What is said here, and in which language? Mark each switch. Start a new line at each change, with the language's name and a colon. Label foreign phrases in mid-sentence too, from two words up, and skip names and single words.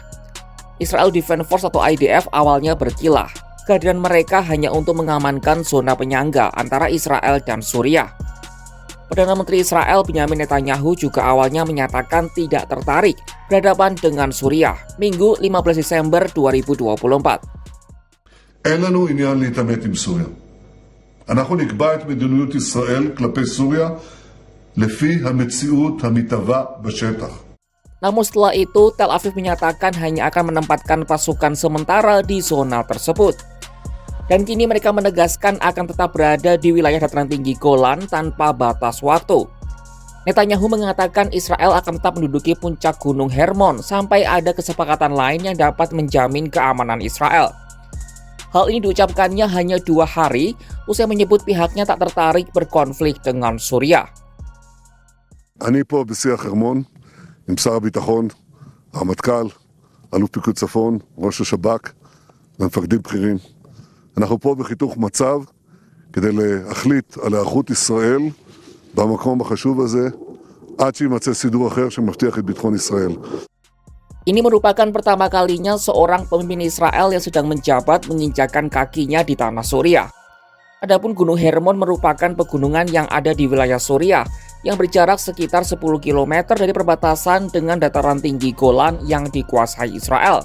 Indonesian: Israel Defense Force atau IDF awalnya berkilah. Kehadiran mereka hanya untuk mengamankan zona penyangga antara Israel dan Suriah. Perdana Menteri Israel Benjamin Netanyahu juga awalnya menyatakan tidak tertarik berhadapan dengan Suriah, Minggu 15 Desember 2024.
Hebrew: אין לנו עניין להתעמת עם סוריה. אנחנו נקבע את מדיניות ישראל כלפי סוריה לפי המציאות המתהווה בשטח.
Indonesian: Namun setelah itu, Tel Aviv menyatakan hanya akan menempatkan pasukan sementara di zona tersebut. Dan kini mereka menegaskan akan tetap berada di wilayah dataran tinggi Golan tanpa batas waktu. Netanyahu mengatakan Israel akan tetap menduduki puncak Gunung Hermon sampai ada kesepakatan lain yang dapat menjamin keamanan Israel. Hal ini diucapkannya hanya 2 hari usai menyebut pihaknya tak tertarik berkonflik dengan Suriah.
Hebrew: אני פה בשיח חרמון עם שר הביטחון, הרמטכ"ל, אלוף פיקוד צפון, ראש השב"כ ומפקדים בכירים. אנחנו פה בחיתוך מצב כדי להחליט על היערכות ישראל במקום החשוב הזה עד שימצא סידור אחר שמבטיח את ביטחון ישראל.
Indonesian: Ini merupakan pertama kalinya seorang pemimpin Israel yang sedang menjabat menginjakan kakinya di tanah Suriah. Adapun Gunung Hermon merupakan pegunungan yang ada di wilayah Suriah yang berjarak sekitar 10 km dari perbatasan dengan dataran tinggi Golan yang dikuasai Israel.